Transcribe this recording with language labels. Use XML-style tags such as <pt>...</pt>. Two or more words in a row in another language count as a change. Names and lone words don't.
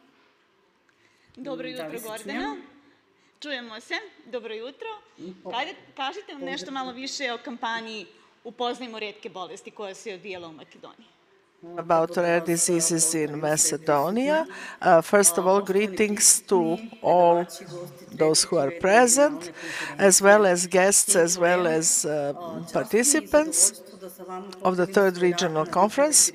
<sr>Dobro jutro, Gordana. Čujemo se. Dobro jutro. Kažite nam nešto malo više o kampanji Upoznajmo retke bolesti koja se odvijala u Makedoniji.</sr> <en>About rare diseases in Macedonia. First of all, greetings to all those who are present, as well as guests, as well as participants of the Third Regional Conference.</en>